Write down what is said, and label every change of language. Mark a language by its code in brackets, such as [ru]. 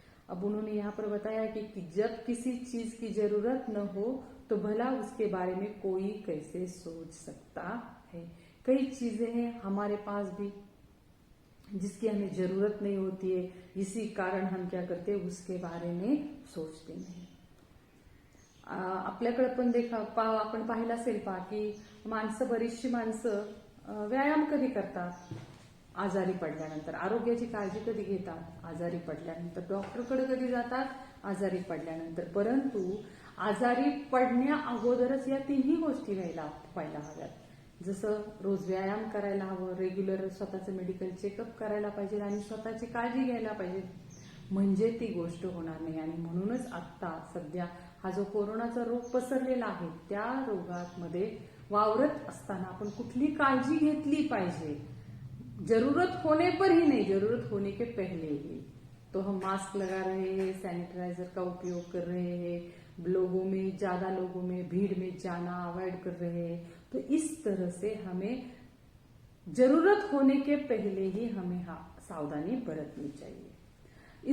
[hi] अब उन्होंने यहाँ पर बताया कि जब किसी चीज की जरूरत न हो तो भला उसके बारे में कोई कैसे सोच सकता है। कई चीजें हैं हमारे पास भी जिसकी हमें जरूरत नहीं होती है, इसी कारण हम क्या करते हैं उसके बारे में सोचते नहीं। [mr] आपल्याकडे पण आपण पाहिलं असेल की बरीचशी माणसं व्यायाम कधी करतात, आजारी पडल्यानंतर। आरोग्याची काळजी कधी घेतात, आजारी पडल्यानंतर। डॉक्टरकडे कधी जातात, आजारी पडल्यानंतर। परंतु आजारी पडण्या अगोदरच या तिन्ही गोष्टी व्हायला हव्यात। जसं रोज व्यायाम करायला हवं, रेग्युलर स्वतःचं मेडिकल चेकअप करायला पाहिजे आणि स्वतःची काळजी घ्यायला पाहिजे, म्हणजे ती गोष्ट होणार नाही। आणि म्हणूनच आता सध्या हा जो कोरोनाचा रोग पसरलेला आहे त्या रोगामध्ये वावरत असताना आपण कुठली काळजी घेतली पाहिजे। [hi] जरूरत होने पर ही नहीं, जरूरत होने के पहले ही। तो हम मास्क लगा रहे हैं, सैनिटाइजर का उपयोग कर रहे हैं, ज्यादा लोगों में भीड़ में जाना अवॉइड कर रहे हैं। तो इस तरह से हमें जरूरत होने के पहले ही हमें सावधानी बरतनी चाहिए।